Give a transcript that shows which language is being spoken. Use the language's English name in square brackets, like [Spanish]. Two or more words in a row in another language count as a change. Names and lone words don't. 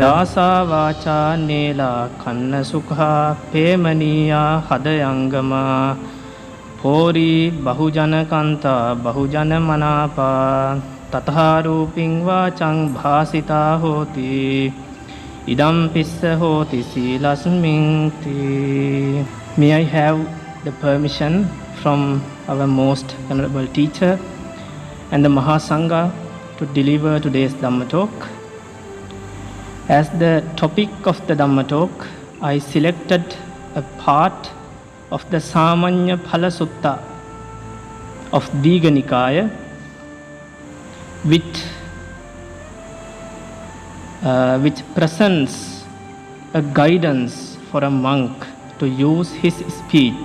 [Pali] Saṇhavācā Nelā Kaṇṇasukhā Pemanīyā Hadayaṅgamā Porī Bahujanakantā Bahujanamanapā Tathārūpiṃ vācaṃ bhāsitā hoti idam pissa hoti sīlasmiṃ ti. [English] May I have the permission from our most venerable teacher and the Mahasangha to deliver today's Dhamma talk. As the topic of the Dhamma talk, I selected a part of the Saṇhavācā Sutta of Dīඝa Nikāya, which presents a guidance for a monk to use his speech.